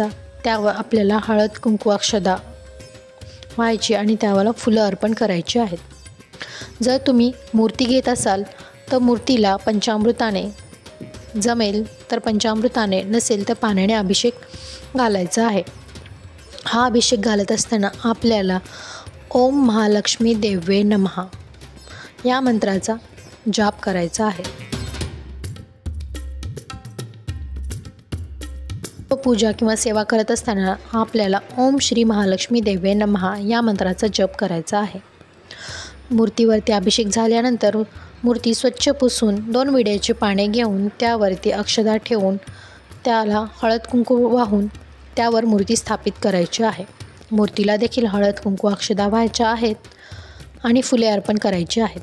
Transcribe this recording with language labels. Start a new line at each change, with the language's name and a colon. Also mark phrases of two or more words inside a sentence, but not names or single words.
Marathi: त्यावर आपल्याला हळद, कुंकू, अक्षदा व्हायची आणि त्यावर फुलं अर्पण करायची आहेत. जर तुम्ही मूर्ती घेत असाल तर मूर्तीला पंचामृताने जमेल तर पंचामृताने, नसेल तर पाण्याने अभिषेक घालायचा आहे. हा अभिषेक घालत असताना आपल्याला
Sanskrit: ओम महालक्ष्मी देवे नमः
Marathi: या मंत्राचा जाप करायचा आहे. पूजा किंवा सेवा करत असताना आपल्याला
Sanskrit: ओम श्री महालक्ष्मी देवे नमः
Marathi: या मंत्राचा जप करायचा आहे. मूर्तीवरती अभिषेक झाल्यानंतर मूर्ती स्वच्छ पुसून 2 विड्याची पाने घेऊन त्यावरती अक्षदा ठेवून त्याला हळद कुंकू वाहून त्यावर मूर्ती स्थापित करायची आहे. मूर्तीला देखील हळद, कुंकू, अक्षदा व्हायच्या आहेत आणि फुले अर्पण करायची आहेत.